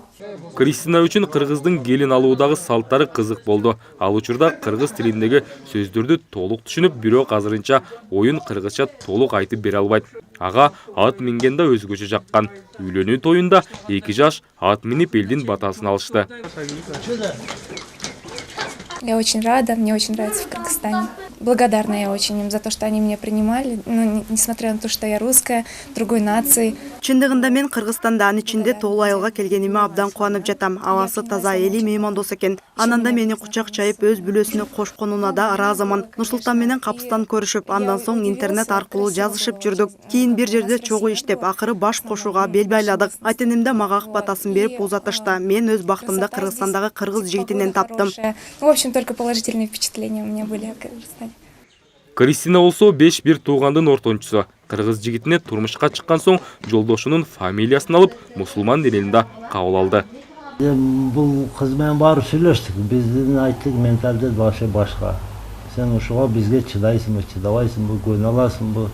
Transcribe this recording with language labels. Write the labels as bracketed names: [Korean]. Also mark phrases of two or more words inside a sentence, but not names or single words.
[Kyrgyz] Кристина үчүн кыргыздын келин алуудагы салттары кызык болду. Ал учурда кыргыз тилиндеги сөздөрдү толук түшүнүп, бирок азырынча оюн кыргызча толук айтып бере албайт. Ага ат минген да өзгөчө жаккан. Үйлөнүү тоюнда 2 жаш ат минип элдин батасын алышты. [Russian] Я очень рада, мне очень нравится в Кыргызстане. Благодарна я очень им за то, что они меня принимали, несмотря на то, что я русская, другой нации. [Kyrgyz] Чындыгында мен Кыргызстанда анын ичинде толуу айылга келгениме абдан кубанып жатам. Абасы таза, эли меймандос экен. Анан да мени кучак чайып өз бүлөсүнө кошконуна да ыраазымын. Нурсултан менен капыстан көрүшүп, андан соң интернет аркылуу жазышып жүрдүк. Кийин бир жерде чогуу иштеп, акыры баш кошууга бел байладык. Айтеним да мага ак батасын берип узатышты. Мен өз бактымды Кыргызстандагы кыргыз жигитинен таптым. [Russian] В общем, только положительные впечатления у меня были о Кыргызстане. [Kyrgyz] Кристина болсо 5 бир туугандын ортончусу. Кыргыз жигитине турмушка чыккан соң жолдошунун фамилиясын алып, мусулман дининде кабыл алды. Бул кыз менен барып сүйлөштүк. Биздин айттык менталитет башка. Сен ушуга бизге чыдайсыңбы, чыдабайсыңбы, көнө аласыңбы?